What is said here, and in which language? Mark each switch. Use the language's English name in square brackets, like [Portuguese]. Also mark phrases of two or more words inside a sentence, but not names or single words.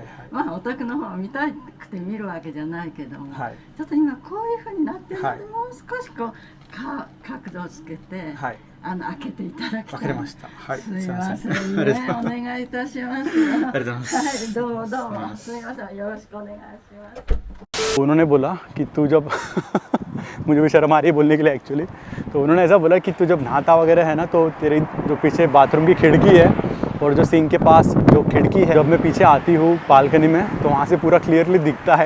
[Japanese] まあお宅の方を見たくて見るわけじゃないけども、はい、ちょっと今こういうふうになってるので、はい、もう少しこう角度をつけて、はい、開けていただきたい。わかりました。はい、すみませんね、お願いいたします。ありがとうございます。はい、どうもすみません、よろしくお願いします。 [Hindi] उन्होंने बोला कि तू जब मुझे भी शर्म आ रही है बोलने के लिए एक्चुअली। तो उन्होंने ऐसा बोला कि तू जब नहाता वगैरह है ना, तो तेरे जो पीछे बाथरूम की खिड़की है और जो सिंक के पास जो खिड़की है, जब मैं पीछे आती हूँ बालकनी में तो वहाँ से पूरा क्लियरली दिखता है।